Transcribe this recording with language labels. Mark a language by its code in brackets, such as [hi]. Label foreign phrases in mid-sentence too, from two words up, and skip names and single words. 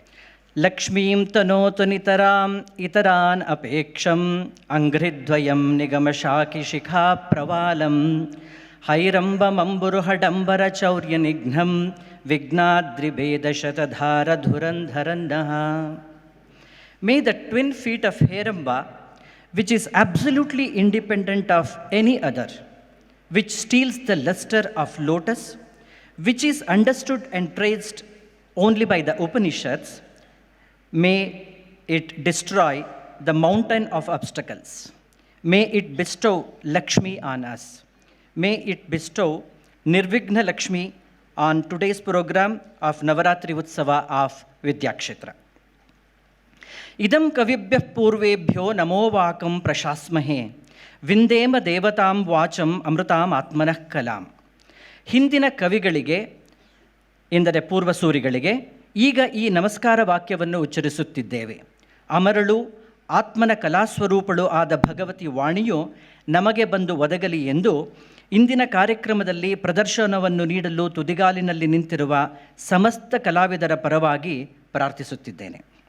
[sa] लक्ष्मीं तनोतु नितरां इतरान् अपेक्षं अङ्घ्रिद्वयं निगमशाखि शिखा प्रवालं हैरम्बमम्बुरुहडम्बर चौर्य निघ्नं विघ्नाद्रिभेद शतधार धुरन्धरन्नः. [en] May the twin feet of Heramba, which is absolutely independent of any other, which steals the luster of lotus, which is understood and traced only by the Upanishads, may it destroy the mountain of obstacles. May it bestow Lakshmi on us. May it bestow Nirvighna Lakshmi on today's program of Navratri Utsava of Vidyakshetra. [sa] इदं कविभ्यः पूर्वेभ्यो नमो वाकं प्रशस्महे विन्देम देवतां वाचं अमृतं आत्मनः कलाम्. [kn] ಹಿಂದಿನ ಕವಿಗಳಿಗೆ ಎಂದರೆ ಪೂರ್ವಸೂರಿಗಳಿಗೆ ಈಗ ಈ ನಮಸ್ಕಾರ ವಾಕ್ಯವನ್ನು ಉಚ್ಚರಿಸುತ್ತಿದ್ದೇವೆ. ಅಮರಳು ಆತ್ಮನ ಕಲಾಸ್ವರೂಪಳು ಆದ ಭಗವತಿ ವಾಣಿಯು ನಮಗೆ ಬಂದು ಒದಗಲಿ ಎಂದು ಇಂದಿನ ಕಾರ್ಯಕ್ರಮದಲ್ಲಿ ಪ್ರದರ್ಶನವನ್ನು ನೀಡಲು ತುದಿಗಾಲಿನಲ್ಲಿ ನಿಂತಿರುವ ಸಮಸ್ತ ಕಲಾವಿದರ ಪರವಾಗಿ ಪ್ರಾರ್ಥಿಸುತ್ತಿದ್ದೇನೆ.